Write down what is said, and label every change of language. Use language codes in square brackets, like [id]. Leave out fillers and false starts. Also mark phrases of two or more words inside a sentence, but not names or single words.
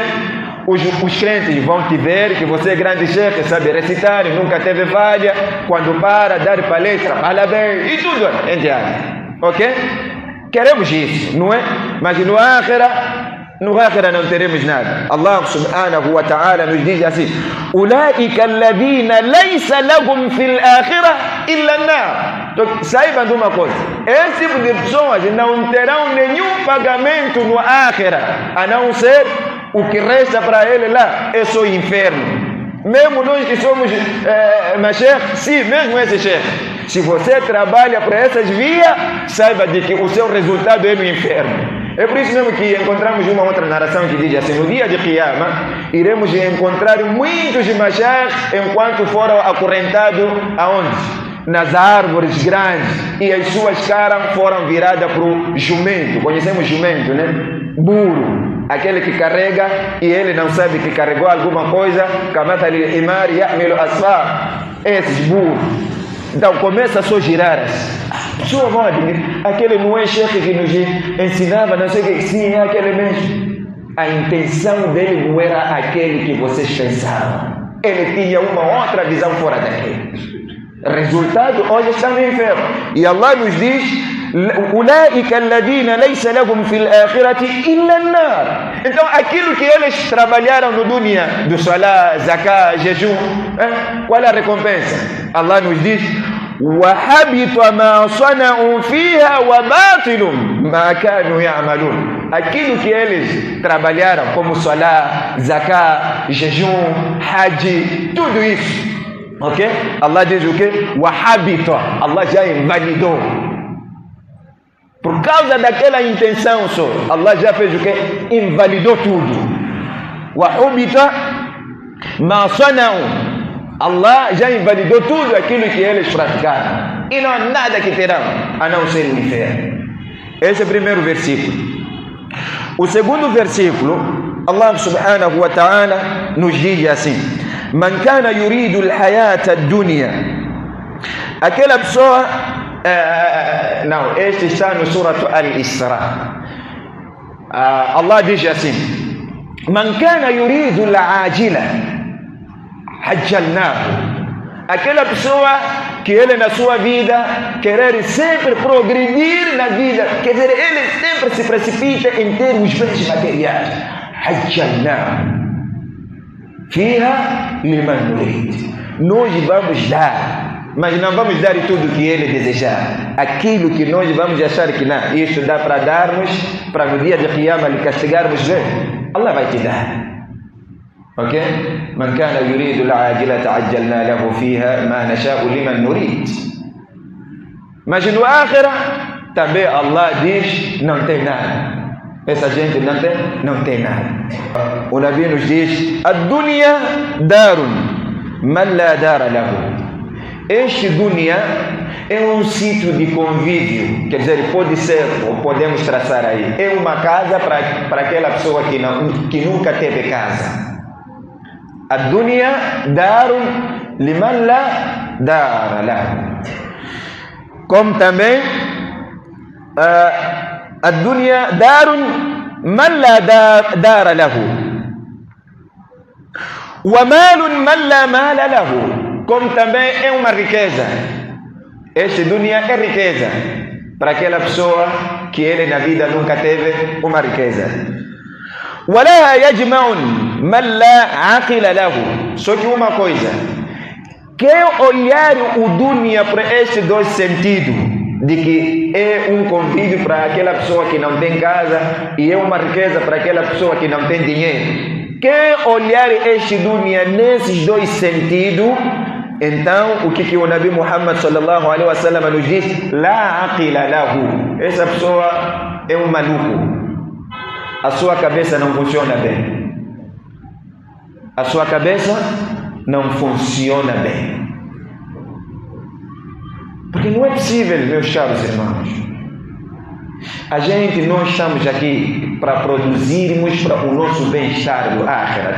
[pt] Os crentes vão te ver que você é grande chefe, sabe recitar, nunca teve falha. Quando para, dar palestra, fala bem e tudo, entende? Ok? Queremos isso, não é? Mas no akhira não teremos nada. [ar] الله سبحانه وتعالى [pt] nos diz assim: [ar] أولئك الذين ليس لهم في الآخرة إلا النار. [pt] Então, saibam de uma coisa: esse tipo de pessoas não terão nenhum pagamento no akhira, a não ser o que resta para ele lá é só o inferno. Mesmo nós que somos chefe, sim, mesmo esse chefe, se você trabalha para essas vias, saiba de que o seu resultado é no inferno. É por isso mesmo que encontramos uma outra narração que diz assim: no dia de Qiyamah, iremos encontrar muitos mashayikh enquanto foram acorrentados aonde? Nas árvores grandes, e as suas caras foram viradas para o jumento. Conhecemos jumento, né? Burro, aquele que carrega e ele não sabe que carregou alguma coisa. [ar] كمثل حمار يحمل أسفار. [pt] Esses burros. Então começa a só girar. Sua mãe, aquele não é chefe que nos ensinava, não sei o que. Sim, é aquele mesmo. A intenção dele não era aquele que vocês pensavam. Ele tinha uma outra visão fora daquele. Resultado, hoje está no inferno. E Allah nos diz: [ar] أولئك الذين ليس لهم في الآخرة إلا النار. [pt] Então aquilo que eles trabalharam no dunya, do salat, zakat, jejum, qual é a recompensa? Allah nos diz: [ar] وحبط ما صنعوا فيها وباطل ما كانوا يعملون. [pt] Aquilo que eles trabalharam como salat, zakat, jejum, hajj, tudo isso, ok? Allah diz o quê? [ar] وحبط, [pt] Allah já invalidou. Por causa daquela intenção só, Allah já fez o quê? Invalidou tudo. [ar] وحبط ما صنعوا, [pt] Allah já invalidou tudo aquilo que eles praticaram. E não há nada que terão a não ser o inferno. Esse é o primeiro versículo. O segundo versículo, [ar] الله سبحانه وتعالى [pt] nos diz assim: [ar] من كان يريد الحياة الدنيا. [pt] Aquela pessoa, não, este está no Surah Al-Isra. Allah diz assim: [ar] من كان يريد العاجلة عجلنا له. [pt] Aquela pessoa que ele na sua vida querer sempre progredir na vida, quer dizer, ele sempre se precipita em ter os bens materiais. [ar] عجلنا فيها لمن نريد. [pt] Nós vamos dar, mas não vamos dar tudo que ele desejar. Aquilo que nós vamos achar que não, isto dá para darmos, para no dia de Qiyamah lhe castigarmos bem, Allah vai te dar. Ok? [ar] من كان يريد العاجلة عجلنا له فيها ما نشاء لمن نريد. [pt] Mas no Akhirah também Allah diz, não tem nada. Essa gente não tem nada. O Nabi nos diz: [ar] "الدنيا دار من لا دار له." [pt] Este dunya é um sítio de convívio, quer dizer, pode ser, ou podemos traçar aí, é uma casa para aquela pessoa que nunca teve casa. [ar] الدنيا دار لمن لا دار له. [pt] Como também [ar] الدنيا دار من لا دار له. ومال من لا مال له. [pt] Como também é uma riqueza. Este dunya é riqueza para aquela pessoa que ele na vida nunca teve uma riqueza. [ar] وَلَا يَجْمَعٌ مَنْ لَا عَقِلَ لَهُ. [pt] Só que uma coisa, quem olhar o dunya para estes dois sentidos, de que é um convívio para aquela pessoa que não tem casa e é uma riqueza para aquela pessoa que não tem dinheiro, quem olhar este dunya nesses dois sentidos, então o que o Nabi Muhammad [ar] صلى الله عليه وسلم [pt] nos diz? [ar] لا عقل له. [pt] Essa pessoa é um maluco. A sua cabeça não funciona bem. A sua cabeça não funciona bem. Porque não é possível, meus caros irmãos. A gente não estamos aqui para produzirmos para o nosso bem-estar do Akhirah.